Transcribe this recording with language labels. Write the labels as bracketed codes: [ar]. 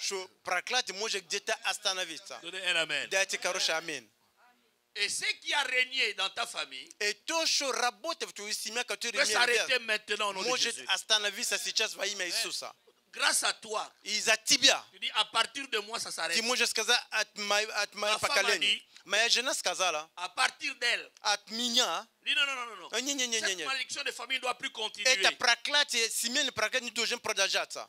[ru] что проклятие может где-то остановиться. [fr] Donnez un amen. [ru] Дайте хороший аминь. [fr] Et ce qui a régné dans ta famille [ru] И то, что работает в твоей семье, который [fr] peut s'arrêter maintenant au nom de [ru] может [fr] Jésus. [ru] остановиться сейчас во имя Иисуса. [fr] Grâce à toi, [ru] Из-за тебя. [fr] tu dis à partir de moi ça s'arrête. [ru] Ты можешь сказать от моего поколения. Моя жена сказала, [fr] À partir d'elle, [ru] от меня, [fr] dis non. Cette malédiction de famille ne doit plus continuer. [ru] это проклятие, семейное проклятие не должен продолжаться.